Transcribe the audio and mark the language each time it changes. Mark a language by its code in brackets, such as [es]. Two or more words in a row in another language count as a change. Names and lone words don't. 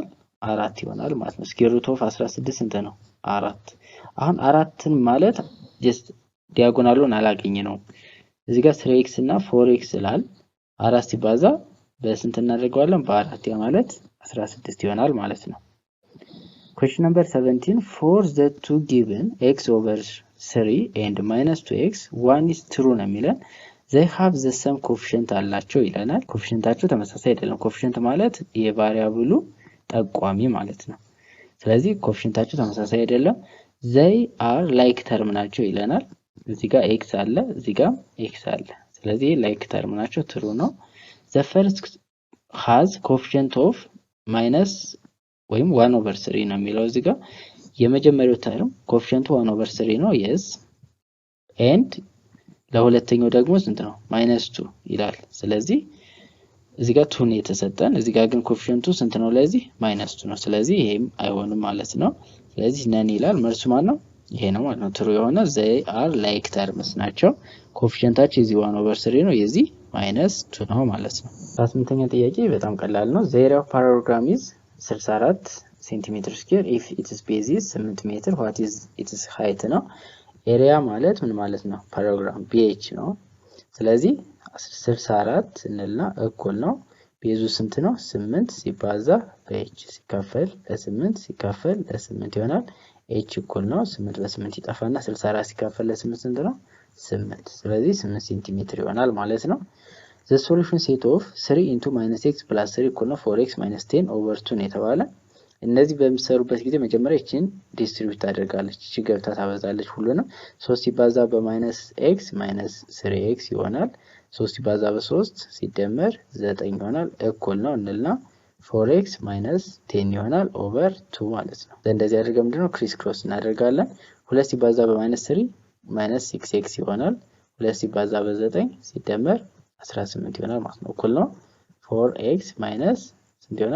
[am] 4 ይሆናል ማለት ነው። [en] square root of 16 [am] ስንት ነው? 4። አሁን 4ን ማለት ጀስት ዲያጎናሉን አላገኘ ነው። እዚህ ጋር 3x እና 4x ስላል 4 ሲባዛ በስንት እናደርገዋለን? በ4። ያ ማለት 16 ይሆናል ማለት ነው። [en] question number 17 for the two given x over 3 and minus 2x one is [am] true ነው የሚለን [en] they have the same coefficient [am] አላቸው ይለናል። ኮኤፊሺየንታቸው ተመሳሳይ አይደለም። ኮኤፊሺየንት ማለት የቫሪያብሉ ጠቋሚ ማለት ነው። ስለዚህ ኮኤፊሺየንታቸው ተመሳሳይ አይደለም። [en] they are like term [am] ናቸው ይለናል። እዚህ ጋር x አለ፣ እዚህ ጋር x አለ። ስለዚህ [en] like term [am] ናቸው true ነው። [en] the first has coefficient of minus [am] ወይም 1/3 ነው የሚለው እዚህ ጋር የመጀመሪያው ተርም ኮኤፊሺየንቱ 1/3 ነው [en] yes and [am] ለሁለተኛው ደግሞ ስንት ነው? -2 ይላል። ስለዚህ እዚህ ጋር 2 ነው የተሰጠን፣ እዚህ ጋር ግን ኮኤፊሺየንቱ ስንት ነው? ለዚህ -2 ነው። ስለዚህ ይሄም አይሆንም ማለት ነው። ስለዚህ ነን ይላል። መልሱ ማለት ነው ይሄ ነው ማለት ነው። ትሩ የሆነ [en] they are like terms [am] ናቸው። ኮኤፊሺየንታቸው እዚህ 1/3 ነው፣ የዚህ -2 ነው ማለት ነው። 18ኛ ጥያቄ በጣም ቀላል ነው። [en] the area of parallelogram is 64 centimetre square if its base is 8 metre what is its height [am] ነው። ኤሪያ ማለት ምን ማለት ነው? ፓራግራም BH ነው። ስለዚህ 64 እንልና እኩል ነው ቤዙ ስንት ነው? 8 ሲባዛ በH ሲካፈል ለ8 ሲካፈል ለ8 ይሆናል። H እኩል ነው 8 በ8 ይጠፋና 64 ሲካፈል ለ8 ስንት ነው? 8። ስለዚህ 8 ሴንቲሜትር ይሆናል ማለት ነው። [en] the solution set of 3 into -x plus 3 [am] እኩል ነው 4x minus 10 over 2 ነው የተባለ። እነዚህ በሚሰሩበት ጊዜ መጀመሪያ እቺን ዲስትሪቢዩት ታደርጋለች። እቺ ገብታ ታበዛለች ሁሉንም 3 ሲባዛ በ-x -3x ይሆናል። 3 ሲባዛ በ3 ሲደመር 9 ይሆናል እኩል ነው እንልና 4x -10 ይሆናል ኦቨር 2 ማለት ነው። እንደዚህ አድርገን ምንድነው [en] criss cross [am] እናደርጋለን። 2 ሲባዛ በ-3 -6x ይሆናል። 2 ሲባዛ በ9 ሲደመር 18 ይሆናል ማለት ነው። እኩል ነው 4x ስንት ይሆናል?